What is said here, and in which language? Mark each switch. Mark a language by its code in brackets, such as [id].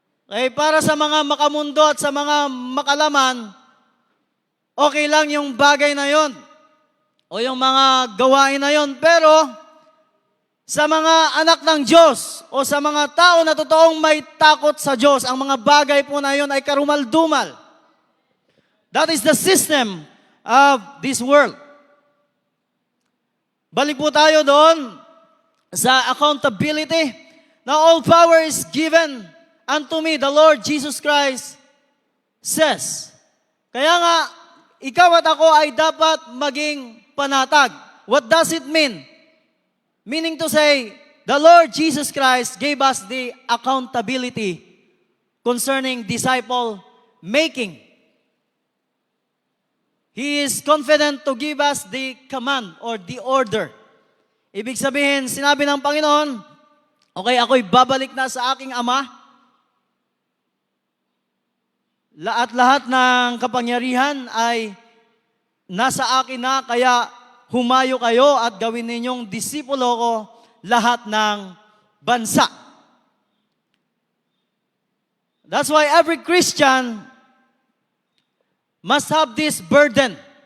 [tl] Okay, para sa mga makamundo at sa mga makalaman, okay lang yung bagay na yon o yung mga gawain na yon. Pero sa mga anak ng Diyos o sa mga tao na totoong may takot sa Diyos, ang mga bagay po na yon ay karumal-dumal. [en] That is the system of this world. [tl] Balik po tayo doon sa accountability. [en] Now all power is given unto me, the Lord Jesus Christ says. [tl] Kaya nga, ikaw at ako ay dapat maging panatag. [en] What does it mean? Meaning to say, the Lord Jesus Christ gave us the accountability concerning disciple making. He is confident to give us the command or the order. [tl] Ibig sabihin, sinabi ng Panginoon, okay, ako'y babalik na sa aking Ama. Lahat ng kapangyarihan ay nasa akin na, kaya humayo kayo at gawin ninyong disipulo ko lahat ng bansa. [en] That's why every Christian must have this burden.